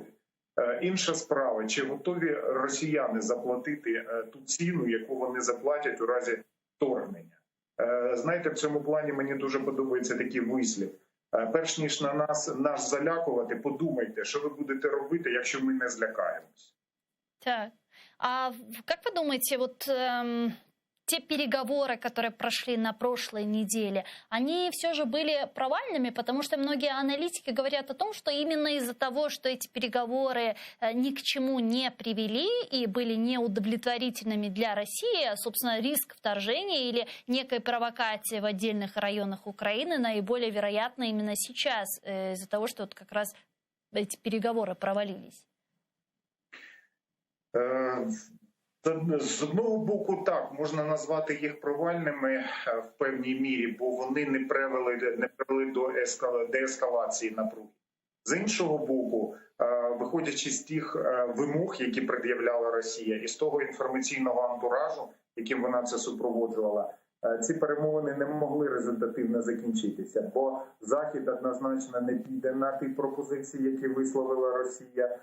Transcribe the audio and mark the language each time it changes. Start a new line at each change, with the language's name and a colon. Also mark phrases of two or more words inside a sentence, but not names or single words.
Ukrainian: Інша справа, чи готові росіяни заплатити ту ціну, яку вони заплатять у разі вторгнення. Знаєте, в цьому плані мені дуже подобається такий вислів. Перш ніж на нас залякувати, подумайте, що ви будете робити, якщо ми не злякаємось. Так.
Russian: А как вы думаете, вот те переговоры, которые прошли на прошлой неделе, они все же были провальными, потому что многие аналитики говорят о том, что именно из-за того, что эти переговоры ни к чему не привели и были неудовлетворительными для России, собственно, риск вторжения или некой провокации в отдельных районах Украины наиболее вероятно именно сейчас, из-за того, что вот как раз эти переговоры провалились.
Ukrainian: З одного боку, так, можна назвати їх провальними в певній мірі, бо вони не привели до деескалації напруги. З іншого боку, виходячи з тих вимог, які пред'являла Росія, і з того інформаційного антуражу, яким вона це супроводжувала, ці перемовини не могли результативно закінчитися, бо Захід однозначно не піде на ті пропозиції, які висловила Росія.